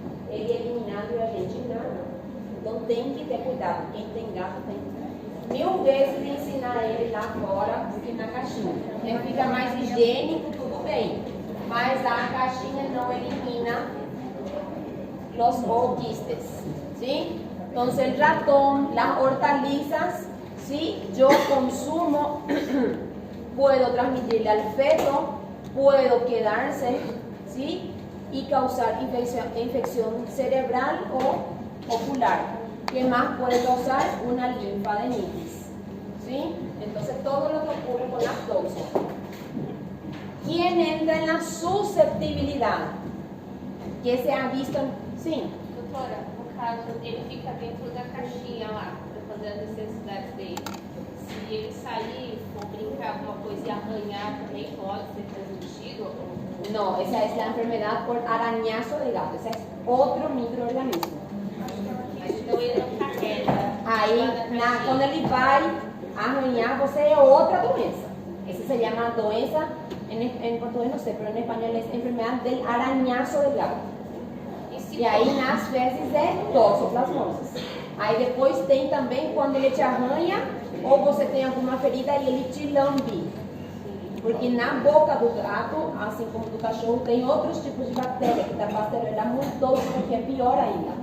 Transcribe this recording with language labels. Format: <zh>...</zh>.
<pt>Ele é eliminado e a gente não. Então tem que ter cuidado. Quem tem gato tem que ter. 1000 vezes ensinar ele lá fora do que na caixinha. Ele fica mais higiênico, tudo bem. Mas a caixinha não elimina</pt> <es>los quistes. ¿Sí? Entonces el ratón, las hortalizas, ¿sí? Yo consumo, puedo transmitirle al feto, puedo quedarse, ¿sí? Y causar infección cerebral o ocular. ¿Qué más puede causar? Una linfadenitis. ¿Sí? Entonces todo lo que ocurre con lactosa. ¿Quién entra en la susceptibilidad? Que se ha visto. Sí.</es> <pt>Doutora, no caso, ele fica dentro da caixinha lá, para fazer as necessidades dele. Se ele sair, for brincar alguma coisa e arranhar, também pode ser transmitido?</pt> <es>No, esa es la enfermedad por arañazo de gato. Ese es otro microorganismo.</es> <pt>Mas então ele não carrega. Aí, quando ele vai arranhar, você é outra doença.</pt> <es>Essa se llama doença, en portugués no sé, pero en español es enfermedad del arañazo del gato.</es> <pt>E aí, nas fezes, é toxoplasmose. Aí depois tem também quando ele te arranha ou você tem alguma ferida e ele te lambe. Porque na boca do gato, assim como do cachorro, tem outros tipos de bactéria, que da bactéria muito tóxica, que é pior ainda.</pt>